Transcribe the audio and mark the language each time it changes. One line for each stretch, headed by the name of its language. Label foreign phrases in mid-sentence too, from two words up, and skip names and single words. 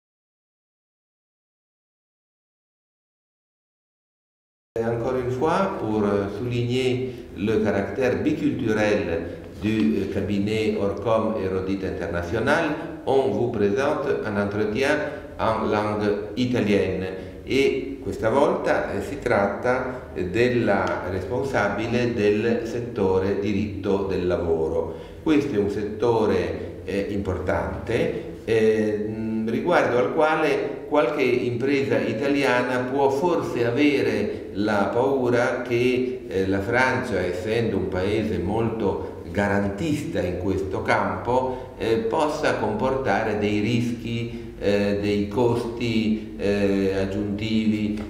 French: Encore une fois, pour souligner le caractère biculturel du cabinet Orcom et Rodit International, on vous présente un entretien en langue italienne
Italian: e questa volta si tratta della responsabile del settore diritto del lavoro. Questo è un settore importante, riguardo al quale qualche impresa italiana può forse avere la paura che la Francia, essendo un paese molto garantista in questo campo, possa comportare dei rischi, dei costi aggiuntivi.